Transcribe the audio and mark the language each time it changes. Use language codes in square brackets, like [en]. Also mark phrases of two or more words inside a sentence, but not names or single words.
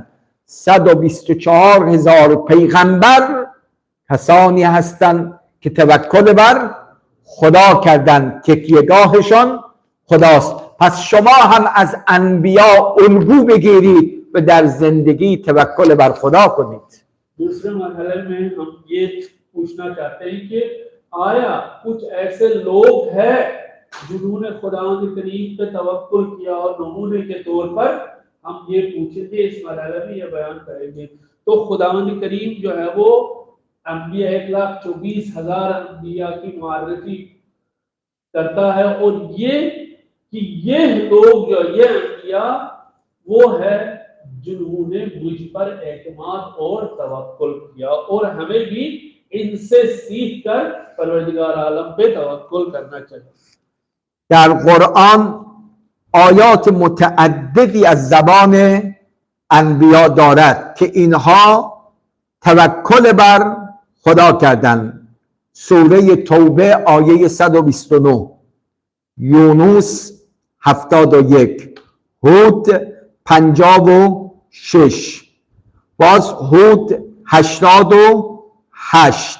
[fa] 124,000 پیغمبر کسانی هستند که توکل بر خدا کردند، تکیهگاهشان خداست. پس شما هم از انبیا الگو بگیرید و در زندگی توکل بر خدا کنید. [ur] دوسرے مرحلے میں ہم یہ پوچھنا چاہتے ہیں کہ آیا کچھ ایسے لوگ ہیں جنہوں نے خداوند کریم پہ توکل کیا اور نمونے کے طور پر ہم یہ پوچھیں گے، اس مرحلے میں یہ بیان کریں گے. تو خداوند کریم جو ہے وہ انبیا 1,24,000 انبیا کی معرفی کرتا ہے اور یہ کہ یہ لوگ جو یہ انبیا وہ ہے جنہوں نے مجھ پر اعتماد اور توکل کیا اور ہمیں بھی ان سے سیکھ کر پروردگار عالم پہ توکل کرنا چاہیے. [fa] در قرآن آیات متعددی از زبان انبیا دارد که اینها توکل بر خدا کردند. سوره توبه آیه 129، یونس 71، هود 56، باز هود 88.